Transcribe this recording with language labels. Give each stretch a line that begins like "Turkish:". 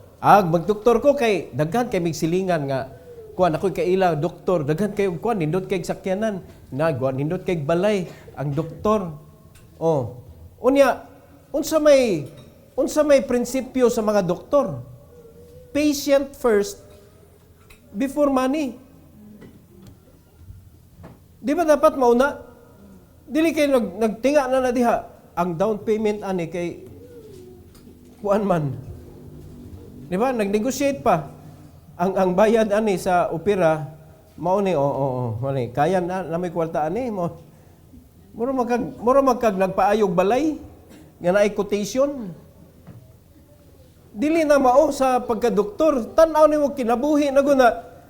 Cebuano: Magdoktor ko kay daghan kay migsilingan nga kuan ako'y kaila doktor, daghan kay kuan nindot kay sakyanan, nindot kay balay ang doktor. Oh. Unsa may prinsipyo sa mga doktor?
English: Patient first before money.
Cebuano: Di ba dapat mauna? Dili kay nagtinga na diha ang down payment ani kay kuan man. Di ba? Nag-negotiate pa. Ang bayad ani sa opera mao ni mani kaya na may kwarta ani mo. Mura magkag nagpaayog balay nga naay quotation. Dili na mao sa pagka-doktor, tan-aw nimo kinabuhi na guna.